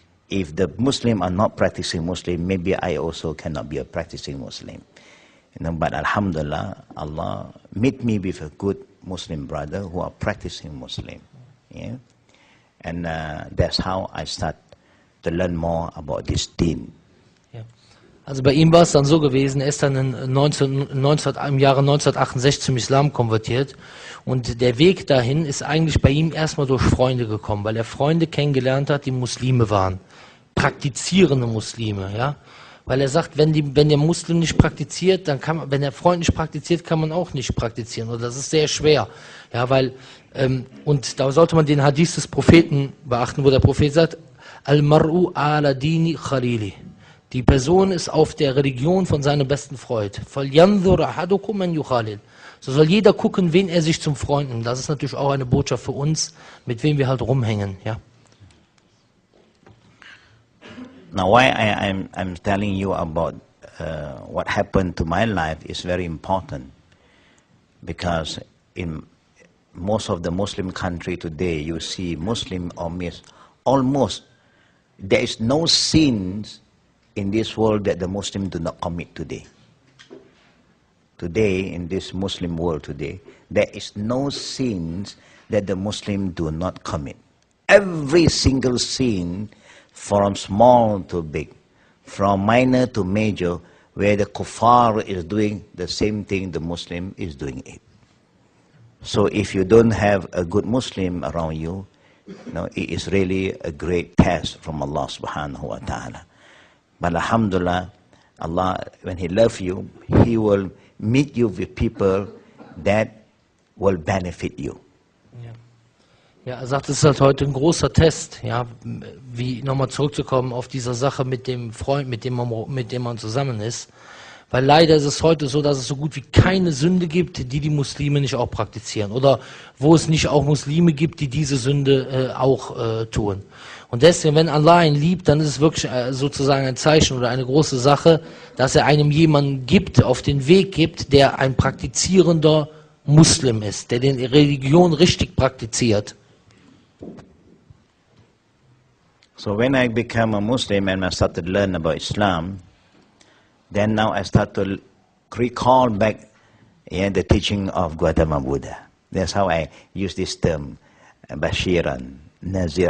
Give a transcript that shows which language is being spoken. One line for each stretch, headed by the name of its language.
English: If the Muslim are not practicing Muslim, maybe I also cannot be a practicing Muslim. But Alhamdulillah, Allah meet me with a good Muslim brother who are practicing Muslim. Yeah? And that's how I start to learn more about this deen.
German: Ja. Also bei ihm war es dann so gewesen, er ist dann im Jahre 1968 zum Islam konvertiert und der Weg dahin ist eigentlich bei ihm erstmal durch Freunde gekommen, weil er Freunde kennengelernt hat, die Muslime waren, praktizierende Muslime, ja. Weil er sagt, wenn der Muslim nicht praktiziert, dann kann man, wenn der Freund nicht praktiziert, kann man auch nicht praktizieren. Und das ist sehr schwer. Ja, weil, und da sollte man den Hadith des Propheten beachten, wo der Prophet sagt,
Arabic: Al-mar'u ala dini khalili.
German: Die Person ist auf der Religion von seinem besten Freund.
Arabic: Falyanzur ahadukum man yukhalil.
German: So soll jeder gucken, wen er sich zum Freund nimmt. Das ist natürlich auch eine Botschaft für uns, mit wem wir halt rumhängen, ja.
English: Now, why I'm telling you about what happened to my life is very important, because in most of the Muslim country today, you see Muslim almost there is no sins in this world that the Muslim do not commit today. Today, in this Muslim world today, there is no sins that the Muslim do not commit. Every single sin, from small to big, from minor to major, where the kuffar is doing the same thing the Muslim is doing it. So if you don't have a good Muslim around you, it is really a great test from Allah subhanahu wa ta'ala. But alhamdulillah, Allah, when He loves you, He will meet you with people that will benefit you.
German: Ja, er sagt, es ist halt heute ein großer Test, ja, wie nochmal zurückzukommen auf diese Sache mit dem Freund, mit dem man zusammen ist. Weil leider ist es heute so, dass es so gut wie keine Sünde gibt, die Muslime nicht auch praktizieren. Oder wo es nicht auch Muslime gibt, die diese Sünde auch tun. Und deswegen, wenn Allah ihn liebt, dann ist es wirklich sozusagen ein Zeichen oder eine große Sache, dass er einem jemanden gibt, auf den Weg gibt, der ein praktizierender Muslim ist, der die Religion richtig praktiziert.
English: So when I became a Muslim and I started to learn about Islam, then now I start to recall back the teaching of Gautama Buddha. That's how I use this term, Bashiran, Nazir.